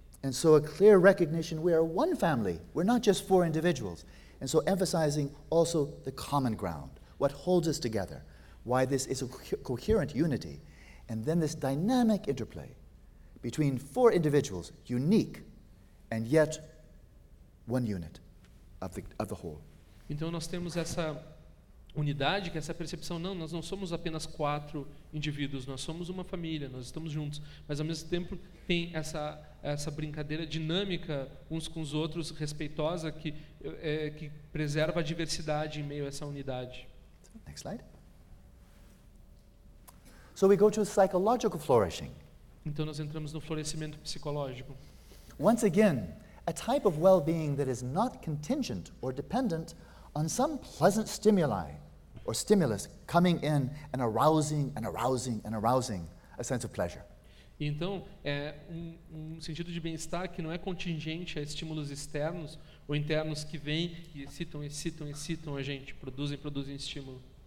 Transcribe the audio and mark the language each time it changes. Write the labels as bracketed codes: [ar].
[en] And so a clear recognition we are one family, we're not just four individuals. And so emphasizing also the common ground, what holds us together, why this is a coherent unity, and then this dynamic interplay between four individuals, unique and yet one unit of the whole. [pt] Então nós temos essa unidade, que essa percepção, não, nós não somos apenas quatro indivíduos, nós somos uma família, nós estamos juntos, mas ao mesmo tempo tem essa brincadeira dinâmica uns com os outros, respeitosa, que preserva a diversidade em meio a essa unidade. [en] Next slide. So we go to psychological flourishing. [pt] Então nós entramos no florescimento psicológico. [en] Once again, a type of well-being that is not contingent or dependent on some pleasant stimuli or stimulus coming in and arousing and arousing and arousing a sense of pleasure. [pt] Então, é um sentido de bem-estar que não é contingente a estímulos externos ou internos que vêm e excitam, excitam, excitam a gente, produzem estímulo.